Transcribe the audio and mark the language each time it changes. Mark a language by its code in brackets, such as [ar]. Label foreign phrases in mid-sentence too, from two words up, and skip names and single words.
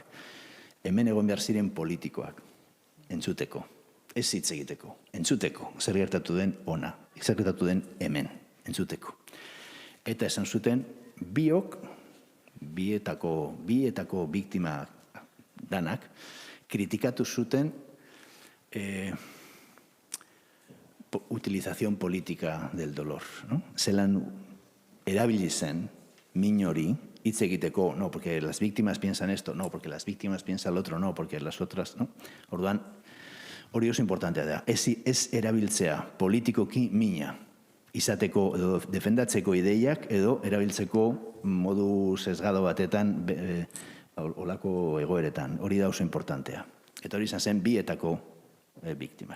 [eu] Hemen egon behar ziren politikoak, entzuteko, ez hitz egiteko, entzuteko, zer gertatu den ona, zer gertatu den hemen, entzuteko. Eta esan zuten, bietako biktima danak, kritikatu zuten [es] utilización política del dolor. [eu] Zelan erabili zen min hori hitz egiteko, [es] no, porque las víctimas piensan esto, no, porque las víctimas piensan lo otro, no, porque las otras, no. [eu] Orduan, hori oso importantea da. Ez erabiltzea politikoki mina izateko edo defendatzeko ideiak edo erabiltzeko modu sesgado batetan olako egoeretan. Hori da oso importantea. Eta hori izan zen bietako biktimak.